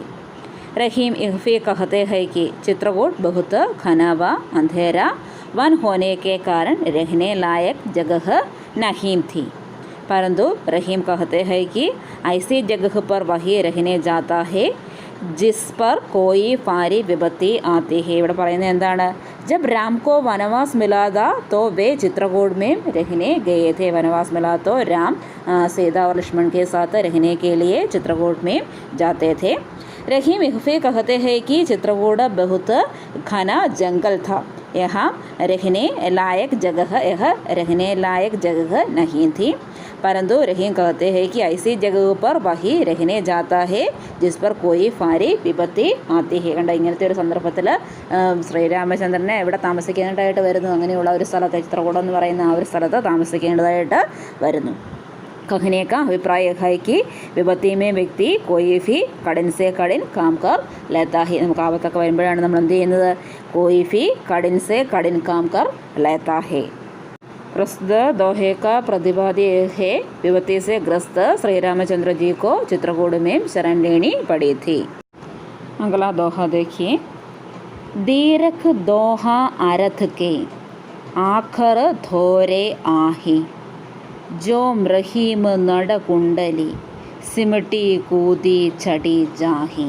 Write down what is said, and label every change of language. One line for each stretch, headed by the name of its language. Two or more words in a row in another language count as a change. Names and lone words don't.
Hindi: रहीम इहफी कहते हैं कि चित्रकूट बहुत घना व अंधेरा वन होने के कारण रहने लायक जगह नहीं थी, परंतु रहीम कहते हैं कि ऐसी जगह पर वही रहने जाता है जिस पर कोई भारी विपत्ति आती है।
Malayalam: ഇവിടെ പറയുന്നത് എന്താണ്?
Hindi: जब राम को वनवास मिला था तो वे चित्रकूट में रहने गए थे। वनवास मिला तो राम सीता और लक्ष्मण के साथ रहने के लिए चित्रकूट में जाते थे। रहीम इहफी कहते हैं कि चित्रकूट बहुत घना जंगल था, यहाँ रहने लायक जगह नहीं थी, परंतु रहीम कहते हैं कि ऐसी जगह पर वही रहने जाता है जिस पर कोई भारी विपत्ति आती है।
Malayalam: കണ്ട ഇങ്ങനത്തെ ഒരു സന്ദർഭത്തിൽ ശ്രീരാമചന്ദ്രനെ എവിടെ താമസിക്കേണ്ടതായിട്ട് വരുന്നു? അങ്ങനെയുള്ള ഒരു സ്ഥലത്ത്, ചിത്രകൂടം എന്ന് പറയുന്ന ആ ഒരു സ്ഥലത്ത് താമസിക്കേണ്ടതായിട്ട് വരുന്നു।
Hindi: कहने का अभिप्राय है कि विपत्ति में व्यक्ति कोई भी कठिन से कठिन काम कर लेता है।
Malayalam: നമുക്ക് ആപത്തൊക്കെ വരുമ്പോഴാണ് നമ്മൾ എന്ത് ചെയ്യുന്നത്?
Hindi: कोई भी कठिन से कठिन काम कर लेता है। प्रस्तुत दोहे का प्रतिपाद्य है विपत्ति से ग्रस्त श्री रामचंद्र जी को चित्रकूट में शरण लेनी पड़ी थी। अगला दोहा देखिए। दीरख दोहा अर्थ के आखर धोरे आही, जो रहीम नड़ कुंडली सिमटी कूदी चढ़ी जाही।